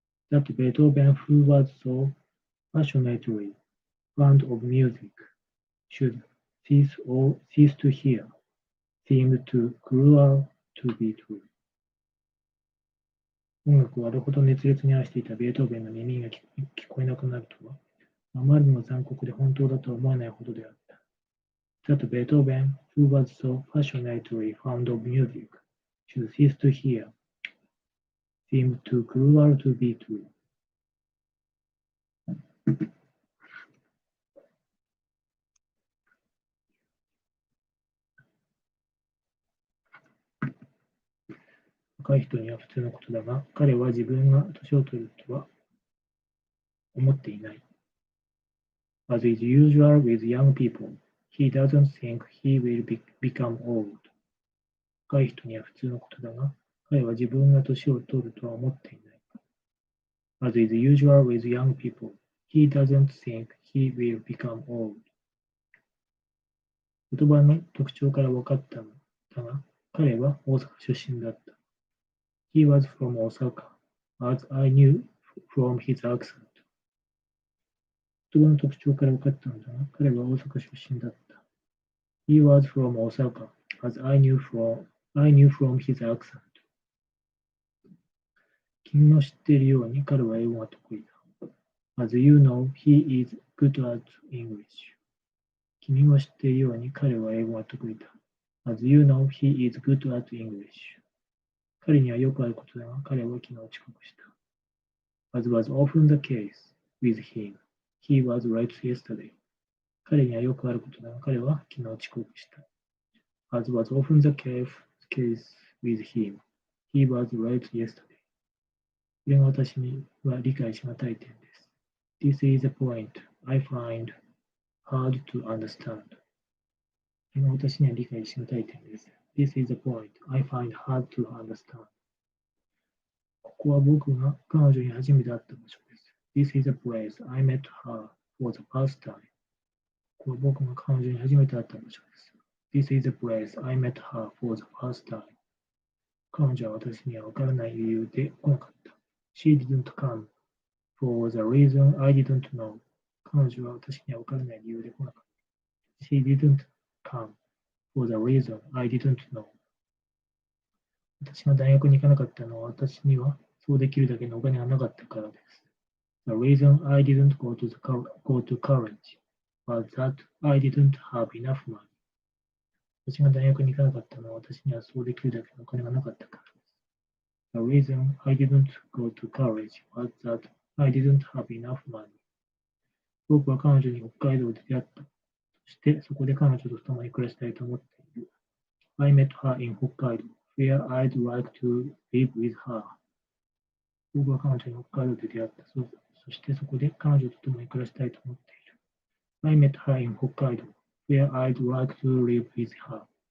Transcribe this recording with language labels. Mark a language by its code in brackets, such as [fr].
[en] That Beethoven, who was so passionately fond of music, should cease to hear, seemed too cruel to be true. [ja] 音楽をあれほど熱烈に愛していたベートーベンの耳が聞こえなくなるとは、あまりにも残酷で本当だとは思えないほどであった。 [en] That Beethoven, who was so passionately fond of music, should cease to hear, seemed too cruel to be true. [ja] 若い人には普通のことだが、彼は自分が年を取るとは思っていない。 [en] As is usual with young people, he doesn't think he will become old. [ja] 若い人には普通のことだが、彼は自分が年を取るとは思っていない。 [en] As is usual with young people, he doesn't think he will become old. [ja] 言葉の特徴から分かったのだが、彼は大阪出身だった。 [en] He was from Osaka, as I knew from his accent. [ja] 言葉の特徴から分かったのだが、彼は大阪出身だった。 [en] He was from Osaka, as I knew from his accent. [ja] 君の知っているように彼は英語が得意だ。 [en] As you know, he is good at English. [ja] 君も知っているように彼は英語が得意だ。 [en] As you know, he is good at English. [ja] 彼にはよくあることだが、彼は昨日遅刻した。 [en] As was often the case with him, he was late yesterday. [ja] 彼にはよくあることだが、彼は昨日遅刻した。 [en] As was often the case with him, he was late yesterday. [ja] これが私には理解しがたい点です。 [en] This is a point I find hard to understand. [ja] これが私には理解しがたい点です。 [en] This is a point I find hard to understand. [ja] ここは僕が彼女に初めて会った場所です。 [en] This is a place I met her for the first time. [ja] ここは僕が彼女に初めて会った場所です。 [en] This is a place I met her for the first time. [ja] 彼女は私には分からない理由で来なかった。 [en] She didn't come for the reason I didn't know. [ja] 彼女は私には分からない理由で来なかった。 [en] She didn't come for the reason I didn't know. [ja] 私が大学に行かなかったのは私にはそうできるだけのお金がなかったからです。 [en] The reason I didn't go to college was that I didn't have enough money. [ja] 私が大学に行かなかったのは私にはそうできるだけのお金がなかったからです。 [en] The reason I didn't go to college was that I didn't have enough money. [ja] 僕は彼女に北海道で出会った。そしてそこで彼女と共に暮らしたいと思っている。 [en] I met her in 北海道 where I'd like to live with her. [ja] 僕は彼女に北海道で出会った。そしてそこで彼女と共に暮らしたいと思っている。 [en] I met her in 北海道 where I'd like to live with her.